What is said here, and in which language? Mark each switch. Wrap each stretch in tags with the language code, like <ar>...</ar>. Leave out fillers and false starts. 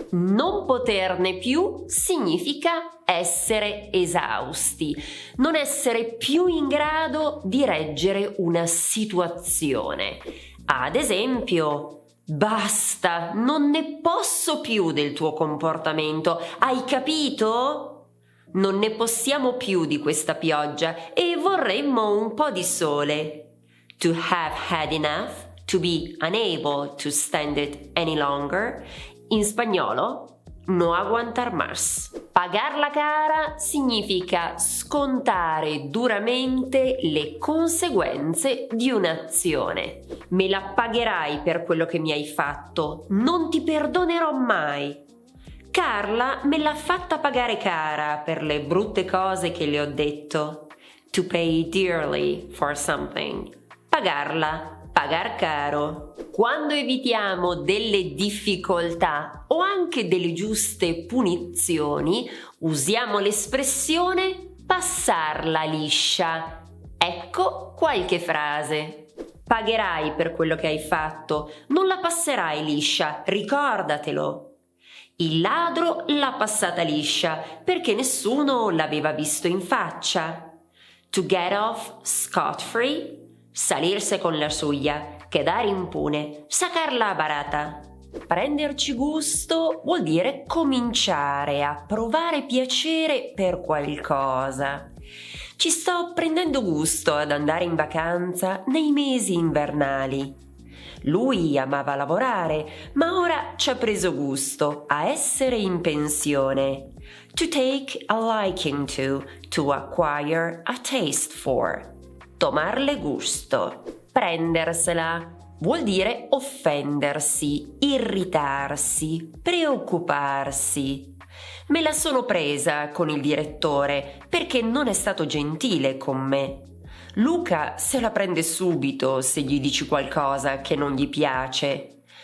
<it>Non poterne più significa essere esausti, non essere più in grado di reggere una situazione. Ad esempio, basta, non ne posso più del tuo comportamento, hai capito? Non ne possiamo più di questa pioggia e vorremmo un po' di sole.</it> <en>To have had enough, to be unable to stand it any longer.</en> <it>In spagnolo,</it> <es>no aguantar más.</es> <it>Pagarla cara significa scontare duramente le conseguenze di un'azione. Me la pagherai per quello che mi hai fatto, non ti perdonerò mai. Carla me l'ha fatta pagare cara per le brutte cose che le ho detto.</it> <en>To pay dearly for something.</en> <es>Pagarla. Pagar caro.</es> <it>Quando evitiamo delle difficoltà o anche delle giuste punizioni, usiamo l'espressione passarla liscia. Ecco qualche frase. Pagherai per quello che hai fatto, non la passerai liscia, ricordatelo. Il ladro l'ha passata liscia perché nessuno l'aveva visto in faccia.</it> <en>To get off scot-free.</en> <es>Salirse con la suya, quedare impune, sacarla barata.</es> <it>Prenderci gusto vuol dire cominciare a provare piacere per qualcosa. Ci sto prendendo gusto ad andare in vacanza nei mesi invernali. Lui amava lavorare, ma ora ci ha preso gusto a essere in pensione.</it> <en>To take a liking to acquire a taste for.</en> <es>Tomarle gusto,</es> <it>prendersela, vuol dire offendersi, irritarsi, preoccuparsi. Me la sono presa con il direttore perché non è stato gentile con me. Luca se la prende subito se gli dici qualcosa che non gli piace.</it>